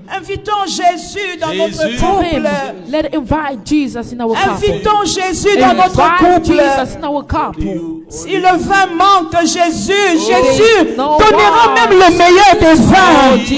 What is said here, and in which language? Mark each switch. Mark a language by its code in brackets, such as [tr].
[fr] invitons Jésus dans notre couple. [en] Let invite Jesus in our couple. [fr] Invitons Jésus dans notre couple. [en] Jesus in our couple. [fr] Si le vin manque, Jésus donnera même le meilleur des vins.